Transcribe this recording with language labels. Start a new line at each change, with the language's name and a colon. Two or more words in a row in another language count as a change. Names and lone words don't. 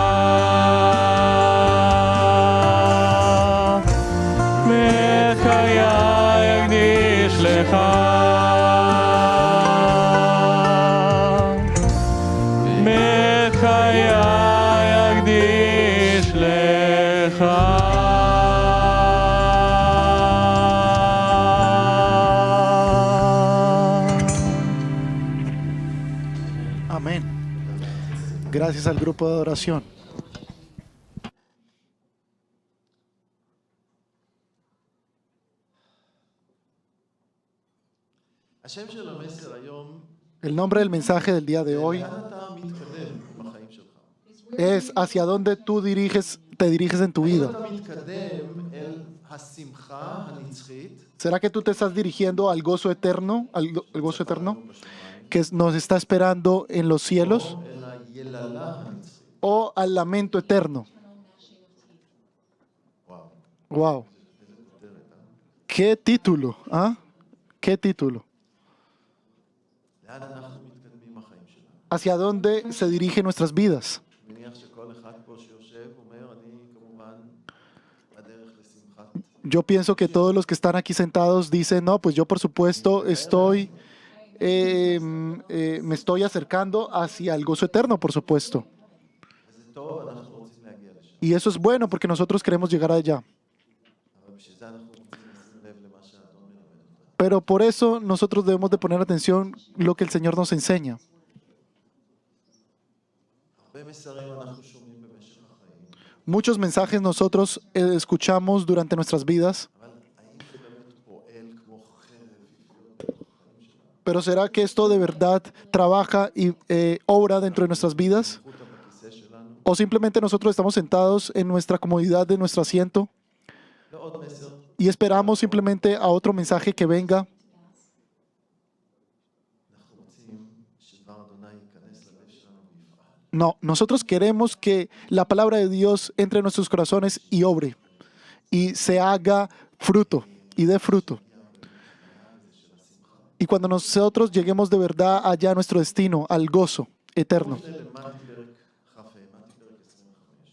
Hebrew: ואת חיי אקדיש לך. ואת חיי אקדיש לך.
Spanish: Amén. Gracias al grupo de adoración.
Hebrew: השם של המסר היום,
Spanish: El nombre del mensaje del día de hoy
Hebrew: לאן אתה מתקדם בחיים שלך?
Spanish: es hacia dónde tú te diriges en tu
Hebrew: האם
Spanish: vida.
Hebrew: אתה מתקדם אל השמחה הנצחית,
Spanish: ¿Será que tú te estás dirigiendo al gozo eterno, al gozo eterno que nos está esperando en los cielos,
Hebrew: או אל היללה הנצחית?
Spanish: o al lamento eterno?
Hebrew: וואו,
Spanish: Wow,
Hebrew: איזה כותרת, אה?
Spanish: qué título, ¿ah? Qué título.
Hebrew: לאן אנחנו מתקדמים בחיים שלנו?
Spanish: ¿Hacia dónde se dirigen nuestras vidas?
Hebrew: אני מניח שכל אחד פה שיושב אומר, אני כמובן בדרך לשמחת.
Spanish: Yo pienso que todos los que están aquí sentados dicen, no, pues yo por supuesto me estoy acercando hacia el gozo eterno, por supuesto.
Hebrew: וזה טוב, אנחנו רוצים להגיע לשם.
Spanish: Y eso es bueno porque nosotros queremos llegar allá.
Hebrew: אבל בשביל זה אנחנו רוצים לשים לב למה שהאדון מלמד אותנו.
Spanish: Pero por eso nosotros debemos de poner atención lo que el Señor nos enseña.
Hebrew: הרבה מסרים אנחנו שומעים במשך החיים,
Spanish: Muchos mensajes nosotros escuchamos durante nuestras vidas,
Hebrew: אבל האם זה באמת פועל כמו חרב בחיים שלנו?
Spanish: pero ¿será que esto de verdad trabaja y obra dentro de nuestras vidas?
Hebrew: זכות בכיסא שלנו?
Spanish: ¿O simplemente nosotros estamos sentados en nuestra comodidad de nuestro asiento
Hebrew: ועוד מסר,
Spanish: y esperamos simplemente a otro mensaje que venga?
Hebrew: אנחנו רוצים שדבר אדוני ייכנס ללב שלנו ויפעל.
Spanish: No, nosotros queremos que la palabra de Dios entre en nuestros corazones y obre y se haga fruto y dé fruto. Y cuando nosotros lleguemos de verdad allá a nuestro destino, al gozo eterno.
Hebrew: למדתי פרק כ"ה, למדתי פרק 25,